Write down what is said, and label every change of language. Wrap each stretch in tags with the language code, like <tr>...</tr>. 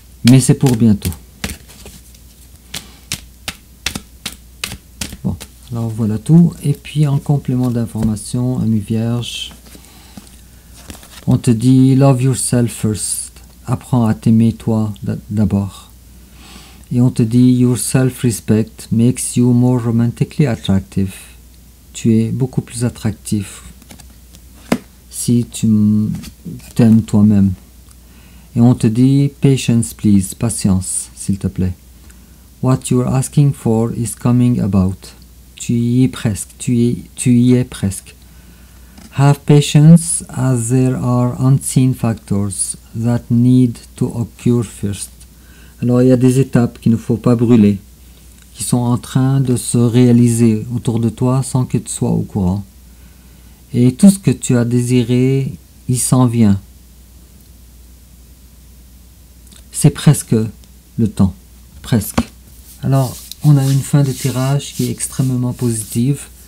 <fr>Mais c'est pour bientôt. Bon, alors voilà tout. Et puis en complément d'information, ami Vierge, on te dit</fr> <en>love yourself first.</en> <fr>Apprends à t'aimer toi d'abord. Et on te dit</fr> <en>your self-respect makes you more romantically attractive.</en> <fr>Tu es beaucoup plus attractif si tu t'aimes toi-même. Et on te dit</fr> <en>patience please,</en> <fr>patience s'il te plaît.</fr> <en>What you're asking for is coming about.</en> <fr>Tu y es presque, tu y es presque.</fr> <en>Have patience as there are unseen factors that need to occur first.</en> <fr>Alors il y a des étapes qu'il ne faut pas brûler, qui sont en train de se réaliser autour de toi sans que tu sois au courant. Et tout ce que tu as désiré, il s'en vient. C'est presque le temps, presque. Alors, on a une fin de tirage qui est extrêmement positive.</fr>